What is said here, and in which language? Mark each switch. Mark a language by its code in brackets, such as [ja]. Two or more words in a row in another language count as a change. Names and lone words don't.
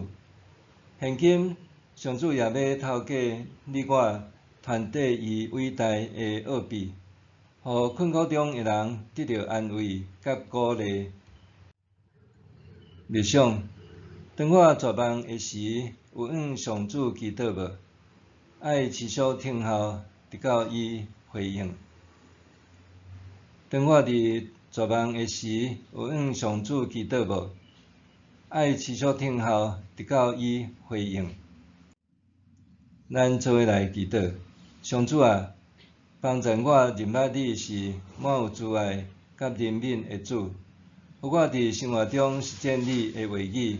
[nan] 现今，上主也要透过你我传递伊伟大的奥秘，互困苦中的人得到安慰甲鼓励。默想：当我绝望的时，有向上主祈祷无？爱持续听候，直到伊回应。当我伫绝望的时，有向上主祈祷无？爱持续听候，直到伊回应。咱做伙来祈祷，上主啊，帮助我认捌你是满有慈爱甲怜悯的主，互我伫生活中实践你的话语。